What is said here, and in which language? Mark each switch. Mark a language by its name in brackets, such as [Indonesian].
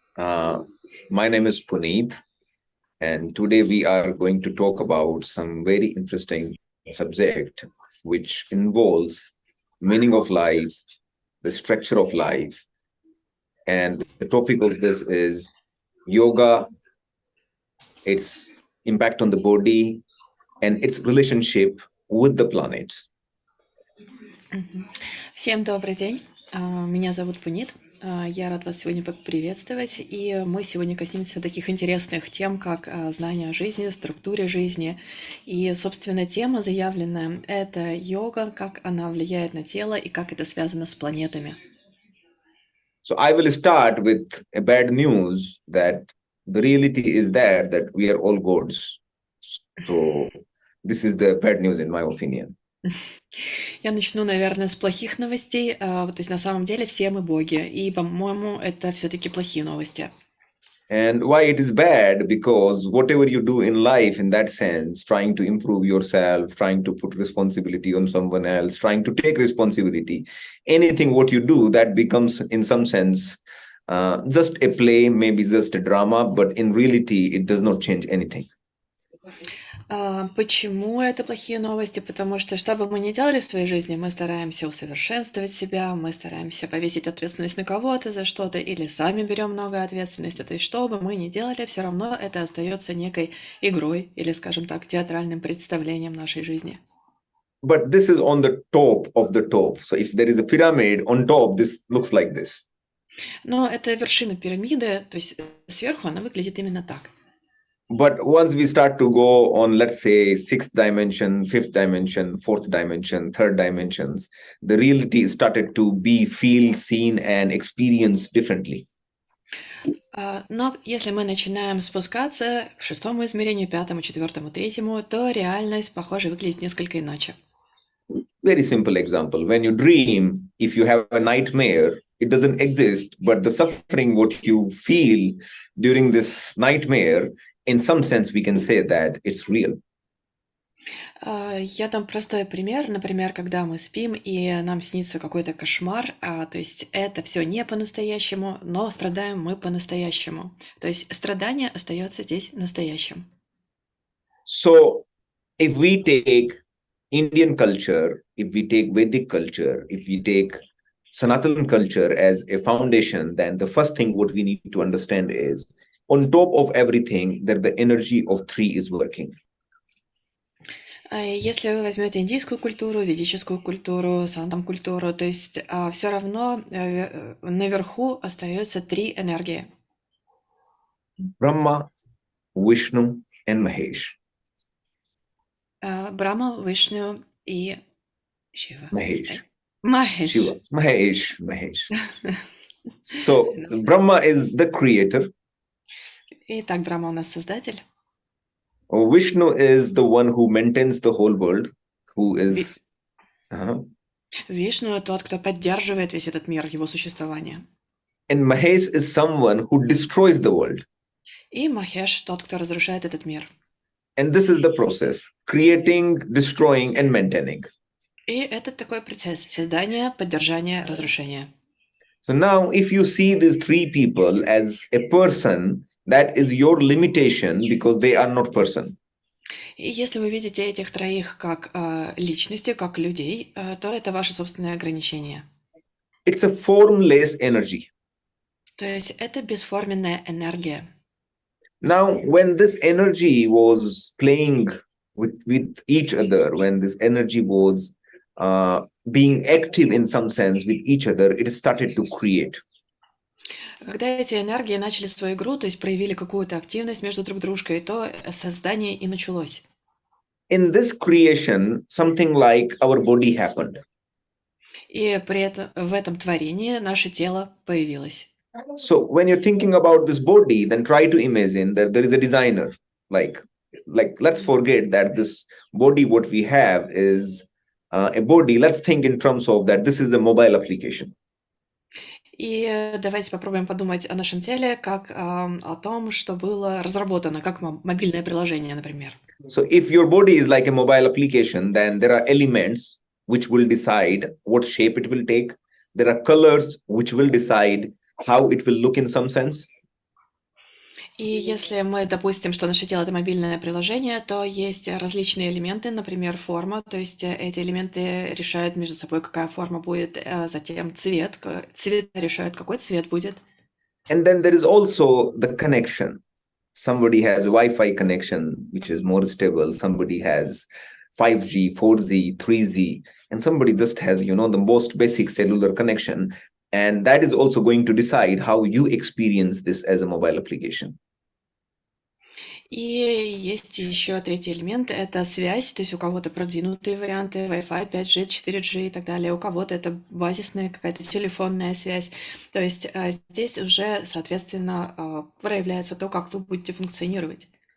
[English] My name is Puneet, and today we are going to talk about some very interesting subject, which involves meaning of life, the structure of life, and the topic of this is yoga, its impact on the body, and its relationship with the planets. [Russian] Всем добрый день. Меня зовут Пунит. Я рад вас сегодня поприветствовать. И мы сегодня коснемся таких интересных тем, как знание о жизни, структуре жизни. И, собственно, тема заявленная – это йога, как она влияет на тело и как это связано с планетами. [English] So I will start with a bad news that the reality is that we are all gods. So this is the bad news in my opinion. [Russian] Я начну, наверное, с плохих новостей. То есть на самом деле все мы боги. И, по-моему, это все-таки плохие новости. [English] And why it is bad? Because whatever you do in life, in that sense, trying to improve yourself, trying to put responsibility on someone else, trying to take responsibility, anything what you do, that becomes, in some sense, just a play, maybe just a drama, but in reality, it does not change anything. [Russian] Почему это плохие новости? Потому что бы мы ни делали в своей жизни, мы стараемся усовершенствовать себя, мы стараемся повесить ответственность на кого-то за что-то, или сами берем много ответственности. То есть что бы мы ни делали, все равно это остается некой игрой, или, скажем так, театральным представлением нашей жизни. [English] But this is on the top of the top. So if there is a pyramid on top, this looks like this. [Russian] Но это вершина пирамиды, то есть сверху она выглядит именно так. [English] But once we start to go on, let's say, sixth dimension, fifth dimension, fourth dimension, third dimensions, the reality started to be feel, seen, and experienced differently. [Russian] Но если мы начинаем спускаться к шестому измерению, пятому, четвертому, третьему, то реальность, похоже, выглядит несколько иначе. [English] Very simple example. When you dream, if you have a nightmare, it doesn't exist, but the suffering what you feel during this nightmare, in some sense, we can say that it's real. [Russian] Я дам простой пример. Например, когда мы спим, и нам снится какой-то кошмар, то есть это все не по-настоящему, но страдаем мы по-настоящему. То есть страдание остается здесь настоящим. [English] So, if we take Indian culture, if we take Vedic culture, if we take Sanatan culture as a foundation, then the first thing what we need to understand is, on top of everything, that the energy of three is working. [Russian] Если вы возьмете индийскую культуру, ведическую культуру, сантам культуру, то есть все равно наверху остаются три энергии. [English] Brahma, Vishnu, and Mahesh. [Russian] Брахма, Вишну и Шива. [English] Mahesh. [Russian] Махеш. [English] Shiva. Mahesh. So, Brahma is the creator. [Russian] Итак, Брахма у нас создатель. [English] Vishnu is the one who maintains the whole world, who is... [Russian] Вишну — тот, кто поддерживает весь этот мир, его существование. [English] And Mahesh is someone who destroys the world. [Russian] И Махеш — тот, кто разрушает этот мир. [English] And this is the process, creating, destroying, and maintaining. [Russian] И это такой процесс создания, поддержания, разрушения. [English] So now, if you see these three people as a person, that is your limitation because they are not person. [Russian] И если вы видите этих троих как личности, как людей, то это ваше собственное ограничение. [English] It's a formless energy. [Russian] То есть это бесформенная энергия. [English] Now, when this energy was playing with each other, when this energy was being active in some sense with each other, it started to create. [Russian] Когда эти энергии начали свою игру, то есть проявили какую-то активность между друг дружкой, то создание и началось. [English] In this creation, something like our body happened. [Russian] И при этом в этом творении наше тело появилось. [English] So when you're thinking about this body, then try to imagine that there is a designer. Like let's forget that this body what we have is a body. Let's think in terms of that this is a mobile application. [Russian] И давайте попробуем подумать о нашем теле как о том, что было разработано, как мобильное приложение, например. [English] So if your body is like a mobile application, then there are elements which will decide what shape it will take. There are colors which will decide how it will look in some sense. [Russian] И если мы допустим, что наше тело — это мобильное приложение, то есть различные элементы, например, форма, то есть эти элементы решают между собой, какая форма будет, затем цвет решают, какой цвет будет. [English] And then there is also the connection. Somebody has Wi-Fi connection, which is more stable. Somebody has 5G, 4G, 3G, and somebody just has, the most basic cellular connection. And that is also going to decide how you experience this as a mobile application. [Russian] И есть еще третий элемент — это связь, то есть у кого-то продвинутые варианты Wi-Fi, 5G, 4G и так далее, у кого-то это базисная какая-то телефонная связь. То есть здесь уже, соответственно, проявляется то, как вы будете функционировать.